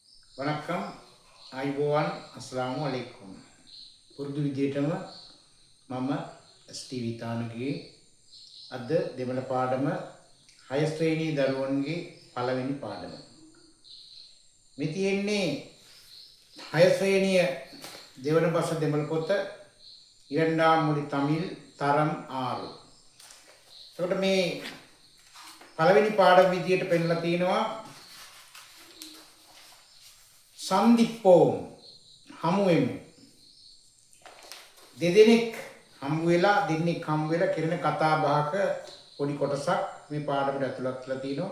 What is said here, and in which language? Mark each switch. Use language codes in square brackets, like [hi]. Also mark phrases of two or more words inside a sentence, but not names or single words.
[si] வணக்கம் අයිබෝවන් [ar] السلام عليكم [si] පුරුදු විදියටම මම ST විතානගේ අද දෙමළ පාඩම 6 ශ්‍රේණියේ දරුවන්ගේ පළවෙනි පාඩම. මේ තියෙන්නේ 6 ශ්‍රේණිය දෙවන භාෂා දෙමළ පොත [ta] இரண்டாம் மொழி தமிழ் தரம் 6. [si] එතකොට මේ පළවෙනි පාඩම විදියට පෙන්නලා තිනවා සන්දිප්පෝම් හමු වෙමු. දෙදෙනෙක් හමු වෙලා දෙන්නෙක් හමු වෙලා කරන කතා බහක පොඩි කොටසක් මේ පාඩමට ඇතුළත් කරලා තිනවා.